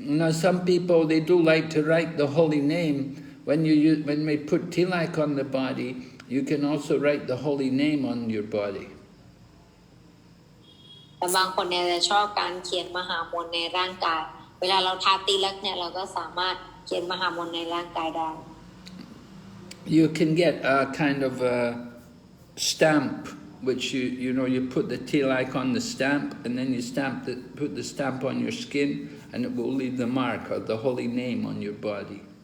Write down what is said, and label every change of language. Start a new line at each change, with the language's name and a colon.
English: some people, they do like to write the holy name. When we put tilak on the body, you can also write the holy name on your body.
Thai: แต่บางคนเนี่ยจะชอบการเขียนมหามนต์ในร่างกายเวลาเราทาติลักเนี่ยเราก็สามารถเขียนมหามนต์ในร่างกายได้
English: You can get a kind of a stamp, which you put the tilak on the stamp, and then you put the stamp on your skin, and it will leave the mark of the holy name on your body.